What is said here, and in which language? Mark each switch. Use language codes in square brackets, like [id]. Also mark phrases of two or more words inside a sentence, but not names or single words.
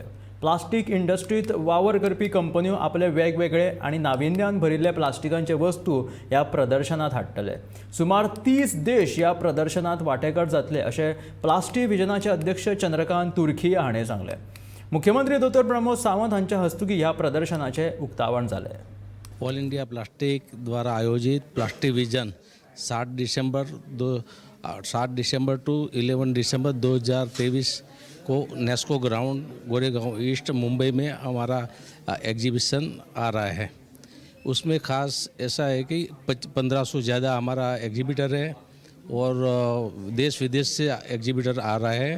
[kok] प्लास्टिक इंडस्ट्रीत वावर करपी कंपन्यो आपले वेगवेगळे आणि नाविन्यान भरिल्ले प्लास्टिकांचे वस्तू ह्या प्रदर्शनात हाडटले। सुमार 30 देश ह्या प्रदर्शनात वांटेकार जातले अशें प्लास्टिविजनाचे अध्यक्ष चंद्रकांत तुर्खिया हाणें सांगले। मुख्यमंत्री डॉ प्रमोद सावंत हांच्या हस्तुकी ह्या प्रदर्शनाचे उक्तावण जालें। [hi] ऑल इंडिया प्लास्टिक द्वारा आयोजित प्लास्टिविजन 7 दिसंबर टू 11 दिसंबर 2023 को नेस्को ग्राउंड गोरेगांव ईस्ट मुंबई में हमारा एग्जीबिशन आ रहा है। उसमें ख़ास ऐसा है कि 1500 ज़्यादा हमारा एग्जीबिटर है और देश विदेश से एग्जीबिटर आ रहा है।